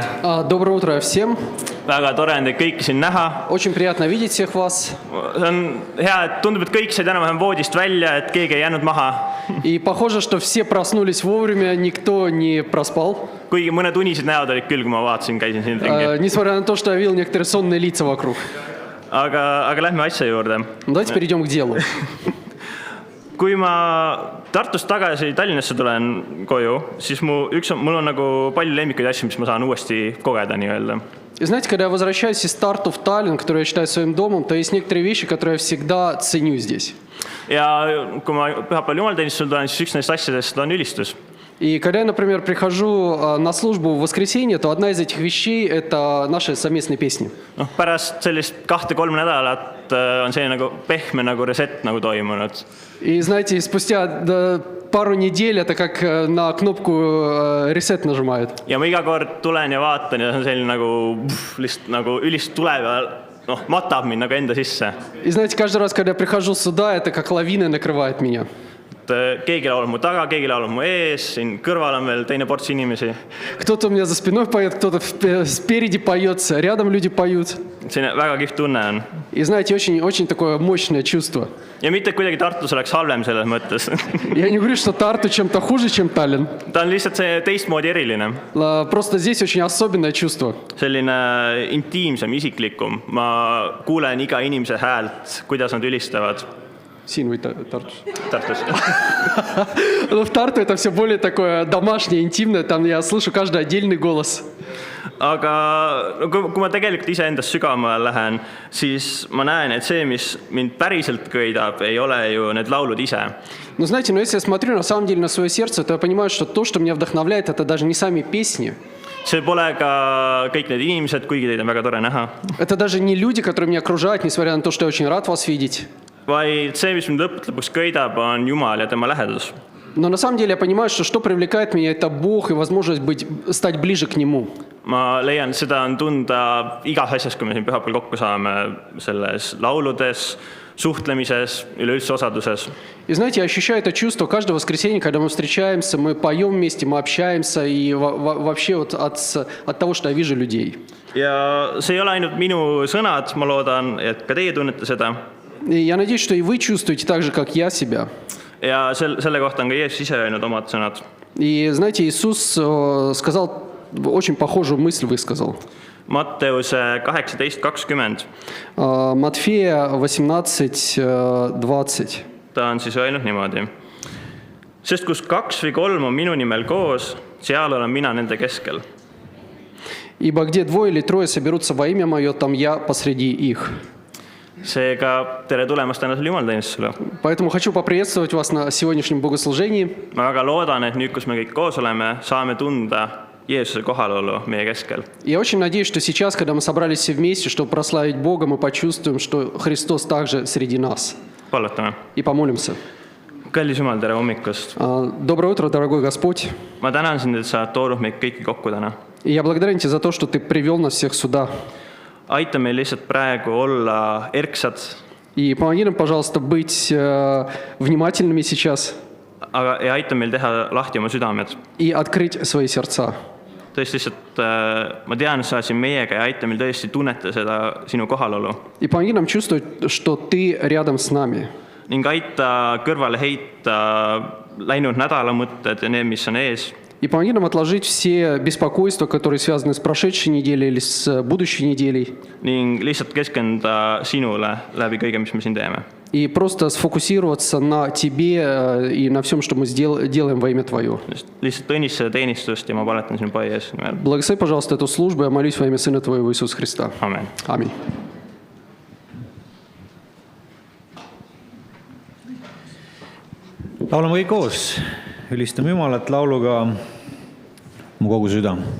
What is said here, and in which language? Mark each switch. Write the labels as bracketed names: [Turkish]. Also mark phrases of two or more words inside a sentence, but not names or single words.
[Russian] Доброе утро всем. [Estonian] Väga tore on teid kõiki siin näha. [Russian] Очень приятно видеть всех вас. [Estonian] See on hea, et tundub, et kõik said enam-vähem voodist välja, et keegi ei jäänud maha. [Russian] И похоже, что все проснулись вовремя, никто не проспал. [Estonian] Kuigi mõned unised näod olid küll, kui ma vaatasin, käisin siin ringi. [Russian] Несмотря на то, что я видел некоторые сонные лица вокруг. [Estonian] Aga lähme asja juurde. [Russian] Давайте перейдем к делу. [Estonian] kui ma Tartust tagasi Tallinnasse tulen koju, siis mul on nagu palju lemmikuid asju, mis ma saan uuesti kogeda nii-öelda. [Russian] И знаете, когда я возвращаюсь из Тарту в Таллин, который я считаю своим домом, то есть некоторые вещи, которые я всегда ценю здесь. [Estonian] Ja kui ma pühapäeval jumalateenistusel tulen, siis üks neist asjadest on ülistus. [Russian] И когда я, например, прихожу на службу в воскресенье, то одна из этих вещей – это наши совместные песни. [Estonian] Pärast sellist 2-3 nädalat on selline nagu pehme nagu reset nagu toimunud. [Russian] И знаете, спустя пару недель это как на кнопку reset нажимают. [Estonian] Ja ma iga kord tulen ja vaatan ja see on selline nagu lihtsalt nagu ülist tuleb ja matab mind nagu enda sisse. [Russian] И знаете, каждый раз, когда я прихожу сюда, это как лавина накрывает меня. [Estonian] Keegi laulab mu taga, keegi laulab mu ees, siin kõrval on veel teine ports inimesi. [Russian] Кто-то у меня за спиной поет, кто-то спереди поет, рядом люди поют. [Estonian] Selline väga kihvt tunne on. [Russian] И знаете, очень такое мощное чувство. [Estonian] Ja mitte kuidagi Tartus oleks halvem selles mõttes. [Russian] Я не говорю, что Тарту чем-то хуже, чем Таллин. [Estonian] Ta on lihtsalt see teistmoodi eriline. [Russian] Просто здесь очень особенное чувство. [Estonian] Selline intiimsem, isiklikum. Ma kuulen iga inimese häält, kuidas nad ülistavad. Siin või Tartus? Tartus. [Russian] Но в Тарту это все более такое домашнее, интимное. Там я слышу каждый отдельный голос. [Estonian] Aga kui ma tegelikult iseendast sügavamale lähen, siis ma näen, et see, mis mind päriselt köidab, ei ole ju need laulud ise. [Russian] Но знаете, если я смотрю на самом деле на свое сердце, то я понимаю, что то, что меня вдохновляет, это даже не сами песни. [Estonian] See pole ka kõik need inimesed, kuigi teid on väga tore näha. [Russian] Это даже не люди, которые меня окружают, несмотря на то, что я очень рад вас видеть. [Estonian] Vaid see, mis mind lõpuks köidab, on Jumal ja tema lähedus. [Russian] Но на самом деле я понимаю, что привлекает меня, это Бог и возможность стать ближе к Нему. [Estonian] Ma leian, seda on tunda igas asjas, kui me siin pühapäeval kokku saame, selles lauludes, suhtlemises, üleüldse osaduses. [Russian] И знаете, я ощущаю это чувство каждое воскресенье, когда мы встречаемся, мы поем вместе, мы общаемся, и вообще вот от того, что я вижу людей. [Estonian] Ja see ei ole ainult minu sõnad, ma loodan, et ka teie tunnete seda. [Russian] И я надеюсь, что и вы чувствуете так же, как я себя. [Estonian] Ja selle kohta on ka Jeesus ise öelnud omad sõnad. [Russian] И знаете, Иисус сказал очень похожую мысль, высказал. [Estonian] Matteuse 18:20. [Russian] Матфея 18:20. [Estonian] Ta on siis öelnud niimoodi. Sest kus 2 või 3 on minu nimel koos, seal olen mina nende keskel. [Russian] Ибо где 2 или 3 соберутся во имя мое, там я посреди их. [Estonian] Seega tere tulemast tänasele jumalateenistusele. [Russian] Поэтому хочу поприветствовать вас на сегодняшнем богослужении. [Estonian] Ma väga loodan, et nüüd, kus me kõik koos oleme, saame tunda Jeesuse kohalolu meie keskel. [Russian] Я очень надеюсь, что сейчас, когда мы собрались все вместе, чтобы прославить Бога, мы почувствуем, что Христос также среди нас. [Estonian] Palutame. [Russian] И помолимся. [Estonian] Kallis Jumal, tere hommikust. [Russian] Доброе утро, дорогой Господь. [Estonian] Ma tänan sind, et sa toonud meid kõiki kokku täna. [Russian] И я благодарен Тебя за то, что Ты привел нас всех сюда. [Estonian] Aita meil lihtsalt praegu olla erksad. [Russian] И помоги нам, пожалуйста, быть внимательными сейчас. [Estonian] Aga ja aita meil teha lahti oma südamed. [Russian] И открыть свои сердца. [Estonian] Tõesti lihtsalt, ma tean, et sa oled siin meiega ja aita meil tõesti tunneta seda sinu kohalolu. [Russian] И помоги нам чувствовать, что Ты рядом с нами. [Estonian] Ning aita kõrvale heita läinud nädala mõtted ja need, mis on ees. [Russian] И помоги нам отложить все беспокойства, которые связаны с прошедшей неделей или с будущей неделей. [Estonian] Ning lihtsalt keskenduda sinule läbi kõige, mis me siin teeme. [Russian] И просто сфокусироваться на Тебе и на всем, что мы делаем во имя Твое. [Estonian] Lihtsalt õnnistada teenistust ja ma paletan sinu Pai ees nimel. [Russian] Благослови, пожалуйста, эту службу. Я молюсь во имя Сына Твоего Иисуса Христа. [Estonian] Amen. [Russian] Аминь. [Estonian] Laulame kõik koos. Ülistame Jumalat lauluga Mu kogu süda.